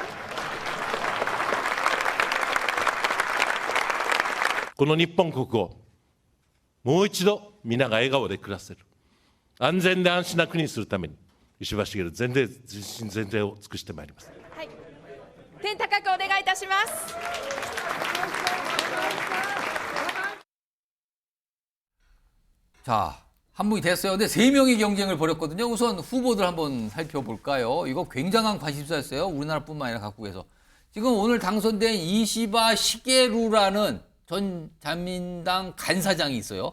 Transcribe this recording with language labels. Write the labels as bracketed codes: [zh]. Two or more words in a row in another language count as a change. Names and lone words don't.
[ja] この日本国をもう一度皆が笑顔で暮らせる安全で安心な国にするために石破茂全身全霊を尽くしてまいります。はい、天高くお願いいたします。 [ko] 자, 한분이 됐어요. 근데 3명이 경쟁을 벌였거든요. 우선 후보들 한번 살펴볼까요? 이거 굉장한 관심사였어요. 우리나라뿐만 아니라 각국에서. 지금 오늘 당선된 이시바 시게루라는 전 자민당 간사장이 있어요.